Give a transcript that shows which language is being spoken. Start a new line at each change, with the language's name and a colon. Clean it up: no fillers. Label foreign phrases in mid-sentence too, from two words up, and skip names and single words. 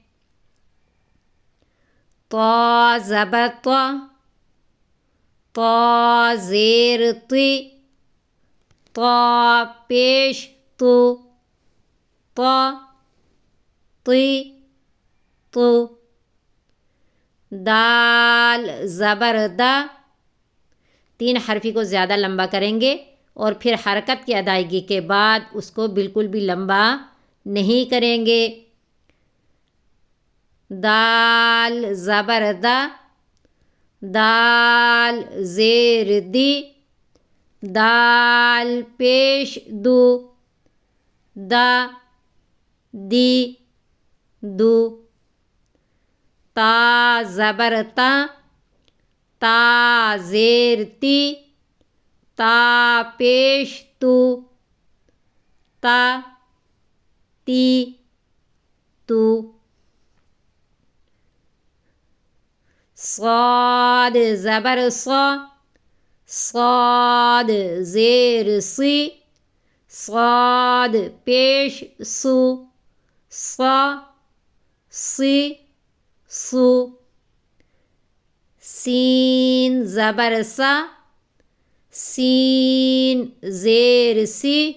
Urdu: طا زبر طا، طا زیر طی، طا پیش تو، طا طی تو، دال زبر دا، 3 حرفی کو زیادہ لمبا کریں گے اور پھر حرکت کی ادائیگی کے بعد اس کو بالکل بھی لمبا نہیں کریں گے۔ دال زبر دا، دال زیر دی، دال پیش دو، دا دی دو، تا زبر تا، تا زیر تی، تا پیش تو، تا تی تو، صاد زبر صا، صاد زیر سی، صاد پیش سو، صا سی سو، سین زبر سا، سین زیر سی،